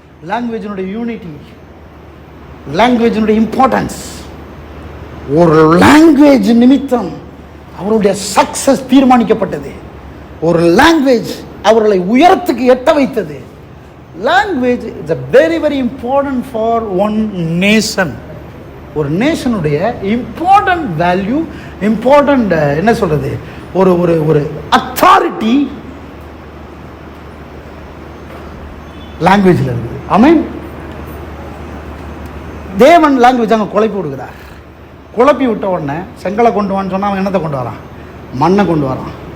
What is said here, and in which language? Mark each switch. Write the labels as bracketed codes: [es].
[ta] லாங்குவேஜினுடைய unity, லாங்குவேஜினுடைய importance. ஒரு language நிமித்தம் அவருடைய சக்சஸ் தீர்மானிக்கப்பட்டது. ஒரு லாங்குவேஜ் அவர்களை உயரத்துக்கு எட்ட வைத்தது. [en] Language is a very very important for one nation. [ta] ஒரு நேஷனுடைய இம்பார்ட்டன்ட் வேல்யூ, இம்பார்ட்டன்ட் என்ன சொல்றது, ஒரு ஒரு ஒரு அத்தாரிட்டி லாங்குவேஜில் இருக்குது. ஆமென். தேவன் லாங்குவேஜ் அங்கே குழப்பி விடுகிறார். குழப்பி விட்ட உடனே செங்கலை கொண்டு வான்னு சொன்னால் அவன் என்னத்தை கொண்டு வரான்? மண்ணை கொண்டு வரான்.